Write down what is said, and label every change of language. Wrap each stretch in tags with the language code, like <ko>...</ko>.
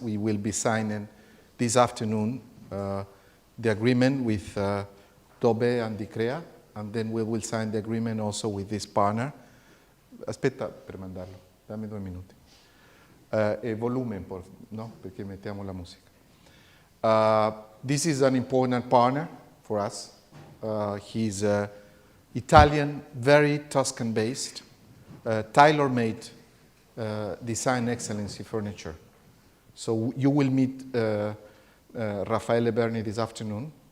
<en>We will be signing this afternoon the agreement with Tobe and Dicrea, and then we will sign the agreement also with this partner.</en> <it>Aspetta per mandarlo, dammi 2 minuti. E volume, no? Perché mettiamo la musica.</it> <en>This is an important partner for us. He's Italian, very Tuscan-based, tailor-made design excellency furniture. So you will meet Raffaele Berni this afternoon.</en>